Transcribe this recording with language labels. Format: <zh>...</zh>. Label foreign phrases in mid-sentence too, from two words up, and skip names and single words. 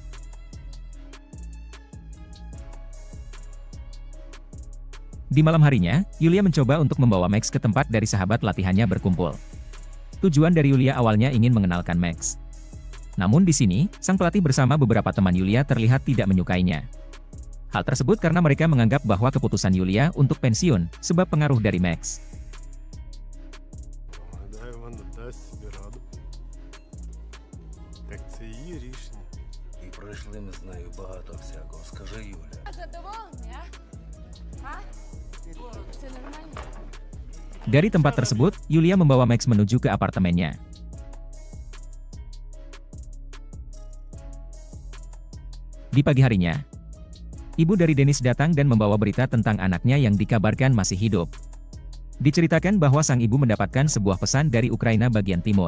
<id>Di malam harinya, Yulia mencoba untuk membawa Max ke tempat dari sahabat latihannya berkumpul. Tujuan dari Yulia awalnya ingin mengenalkan Max. Namun di sini, sang pelatih bersama beberapa teman Yulia terlihat tidak menyukainya. Hal tersebut karena mereka menganggap bahwa keputusan Yulia untuk pensiun sebab pengaruh dari Max.</id> <uk>Так це її рішення. І пройшли ми з нею багато всякого. Скажи, Юля. Задоволений, а? А? Все нормально?</uk> <id>Dari tempat tersebut, Yulia membawa Max menuju ke apartemennya. Di pagi harinya, ibu dari Dennis datang dan membawa berita tentang anaknya yang dikabarkan masih hidup. Diceritakan bahwa sang ibu mendapatkan sebuah pesan dari Ukraina bagian timur.</id>